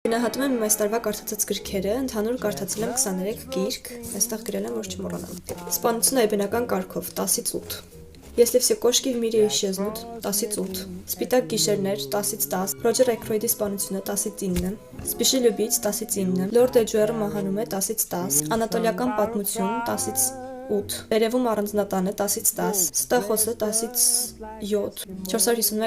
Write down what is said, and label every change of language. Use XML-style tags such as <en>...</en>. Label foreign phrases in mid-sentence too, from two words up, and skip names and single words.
<hy>Գնահատում եմ իմ այս տարվա կարդացած գրքերը, ընդհանուր կարդացել եմ 23 գիրք, այստեղ գրել եմ, որ չմոռանամ։ Սպանությունը այբնական կարգով 10-ից 8։ Если все кошки в мире исчезнут, 10-ից 8։ Սպիտակ գիշերներ 10-ից 10։ Ռոջեր Էքրոյդի սպանությունը 10-ից 9։ Spíši любить 10-ից 9։ Լորդ Էջուերը մահանում է 10-ից 10։ Անատոլիական պատմություն 10-ից 8։ Վերևում առանձնատանը 10-ից 10։ Ստախոսը 10-ից 7։ 451</hy>